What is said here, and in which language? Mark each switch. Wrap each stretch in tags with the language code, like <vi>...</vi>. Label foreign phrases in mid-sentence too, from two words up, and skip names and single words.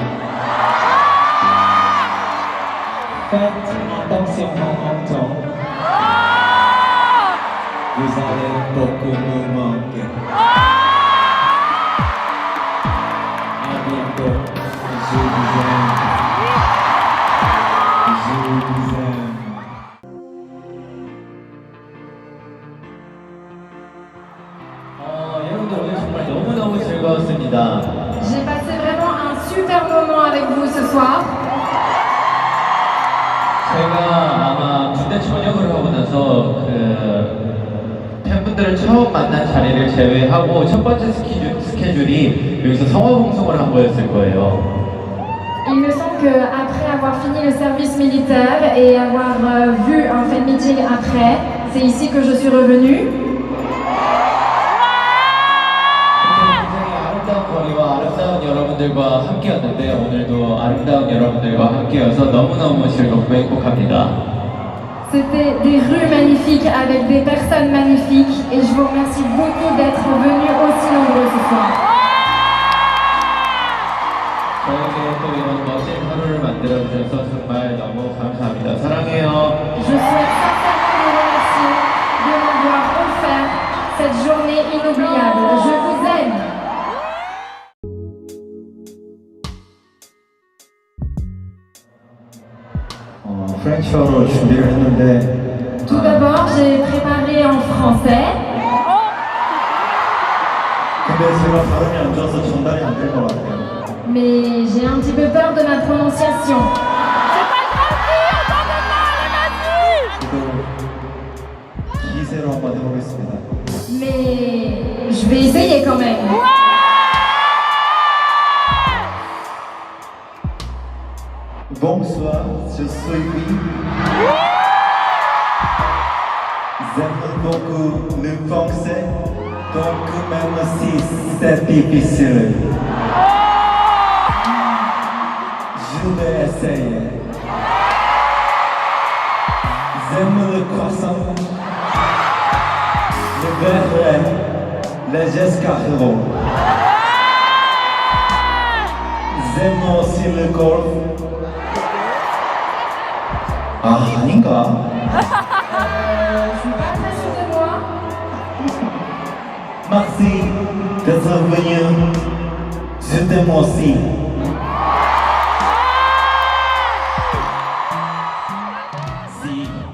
<fr>Faites attention en temps. Vous allez beaucoup me manquer. À bientôt. Je vous aime. Je vous aime.</fr> <ko>여러분들 오늘 정말 너무너무 즐거웠습니다.</ko> <fr>J'ai passé vraiment un super moment avec vous ce soir.</fr> <ko>제가 아마 군대 전역을 하고 나서 팬분들을 처음 만난 자리를 제외하고 첫 번째 스케줄이 여기서 성화봉송을 한 거였을 거예요.</ko> <fr>Il me semble qu'après avoir fini le service militaire et avoir vu un fan meeting après, c'est ici que je suis revenue.</fr> <ko>굉장히 아름다운 거리와 아름다운 여러분들과 함께였는데 오늘도 아름다운 여러분들과 함께여서 너무너무 즐겁고 행복합니다.</ko> <fr>C'était des rues magnifiques avec des personnes magnifiques et je vous remercie beaucoup d'être venus aussi nombreux ce soir.</fr> <ko>저에게 또 이런 멋진 하루를 만들어주셔서 정말 너무 감사합니다. 사랑해요.</ko> <fr>Je souhaite sincèrement vous remercier de m'avoir offert cette journée inoubliable. Je vous aime.</fr> <ko>프렌치어로 준비를 했는데</ko> <fr>Tout d'abord, j'ai préparé en français,</fr> <ko>근데 제가 발음이 안 좋아서 전달이 안 될 것 같아요.</ko> <fr>mais j'ai un petit peu peur de ma prononciation.</fr> <ko>저도 기세로 한번 해보겠습니다.</ko> <fr>Mais je vais essayer quand même. Bonsoir, je suis Louis. J'aime beaucoup le français, donc même si c'est difficile, je vais essayer. J'aime le croissant, le beurre, les escargots. J'aime aussi le golf.</fr> <ko>아, 아닌가?</ko> <fr>Je suis pas très sûre de moi. Merci d'être venu. Je t'aime aussi. Si.</fr>